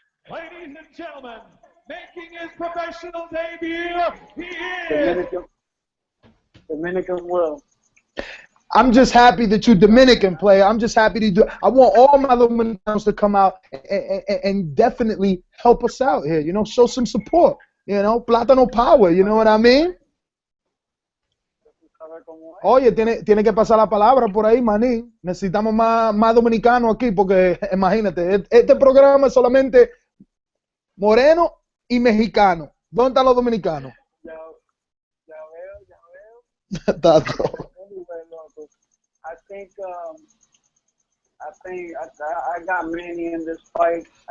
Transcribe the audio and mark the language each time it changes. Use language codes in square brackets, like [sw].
[en] Ladies and gentlemen, making his professional debut, he is Dominican Will. I'm just happy that you're Dominican, player. I'm just happy to do. I want all my Dominicanos to come out and definitely help us out here. You know, show some support. You know, plátano power. You know what I mean? [es] Oye, tiene que pasar la palabra por ahí, Manny. Necesitamos más dominicanos aquí porque, imagínate, este programa es solamente moreno y mexicano. ¿Dónde están los dominicanos? Ya veo. Tato. [en] Anyway, loco, I got Manny in this fight.